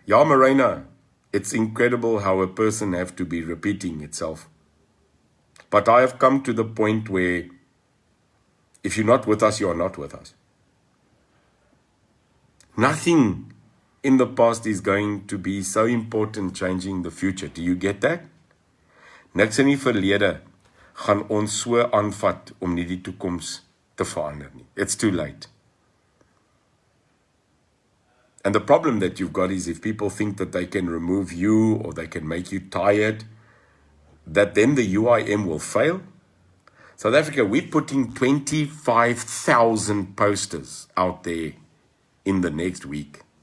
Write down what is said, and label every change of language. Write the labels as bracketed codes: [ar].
[en] Ja, Marina, it's incredible how a person have to be repeating itself. But I have come to the point where if you're not with us, you are not with us. Nothing in the past is going to be so important changing the future. Do you get that? [af] Niks in die verlede gaan ons so aanvat om nie die toekoms te verander nie. [en] It's too late. And the problem that you've got is if people think that they can remove you or they can make you tired, that then the UIM will fail. South Africa, we're putting 25,000 posters out there in the next week.